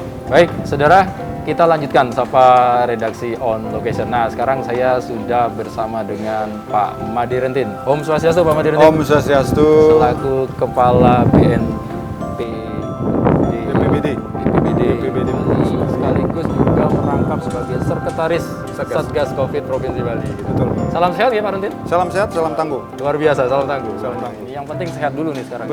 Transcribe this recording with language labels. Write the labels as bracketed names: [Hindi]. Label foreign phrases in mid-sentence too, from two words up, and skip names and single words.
[Indonesian] Baik, saudara, kita lanjutkan sapa redaksi On Location. Nah, sekarang saya sudah bersama dengan Pak Madi Rentin. [Balinese] Om Swastiastu, Pak Madi Rentin. Om Swastiastu. [Indonesian] Selaku Kepala BPBD sekaligus juga merangkap sebagai Sekretaris Satgas Covid Provinsi Bali. Betul. Salam sehat ya Pak Rentin? Salam sehat, salam tangguh. Luar biasa, salam tangguh. Salam tangguh. Yang penting sehat dulu nih sekarang.